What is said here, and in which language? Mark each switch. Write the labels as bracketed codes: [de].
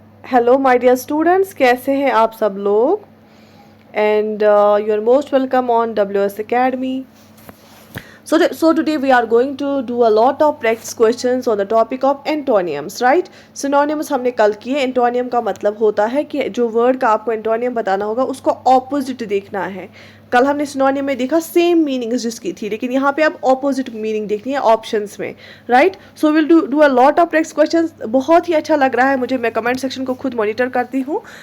[en] hello my dear students, [hi] कैसे हैं आप सब लोग? [en] And you are most welcome on WS Academy. So today we are going to do a lot of practice questions on the topic of antonyms, right? [hi] Synonyms हमने कल किए. Antonym का मतलब होता है कि जो वर्ड का आपको एंटोनियम बताना होगा उसको ऑपोजिट देखना है. कल हमने सिनोनिम में देखा सेम मीनिंग्स जिसकी थी, लेकिन यहाँ पे अब ऑपोजिट मीनिंग देखनी है ऑप्शंस में, right? [en] So will do a lot of practice questions. [hi] बहुत ही अच्छा लग रहा है मुझे, मैं कमेंट सेक्शन को खुद मॉनिटर करती हूँ.